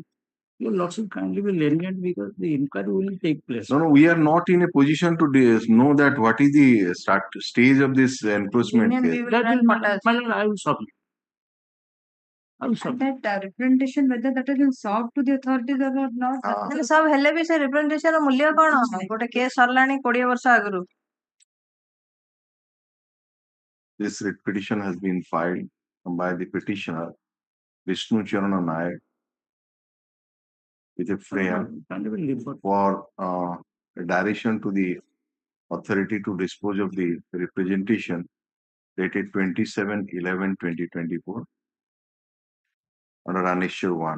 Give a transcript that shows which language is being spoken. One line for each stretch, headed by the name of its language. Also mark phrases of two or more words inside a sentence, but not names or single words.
English: Your lordship kindly be lenient because the inquiry will take place. No, we are not in a position to know that what is the stage of this enforcement case. I will submit. And that representation, whether that has been solved to the authorities or not.
Odia: ସବୁ ହେଲେ ବି ସେ representation ର ମୂଲ୍ୟ କଣ ଗୋଟେ କେସ୍ ସରିଲାଣି 20 ବର୍ଷ ଆଗରୁ
English: This writ petition has been filed by the petitioner Vishnu Charana Nayak with a prayer for a direction to the authority to dispose of the representation dated 27/11/2024 under Annexure 1.